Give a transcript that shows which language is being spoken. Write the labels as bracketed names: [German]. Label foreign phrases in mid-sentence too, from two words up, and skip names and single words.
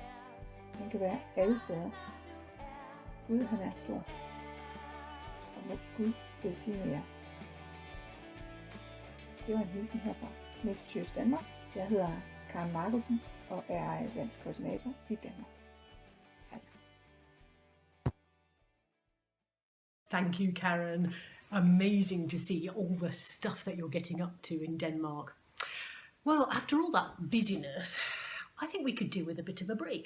[Danish] Han kan være alle steder. Gud han er stor. Og må Gud velsigne jer. Det var en hilsen herfra Messengers Danmark. Jeg hedder Karen Markusen og er landskoordinator i Danmark. Hej. [English] Thank you, Karen. Amazing to see all the stuff that you're getting up to in Denmark. Well, after all that busyness, I think we could do with a bit of a break.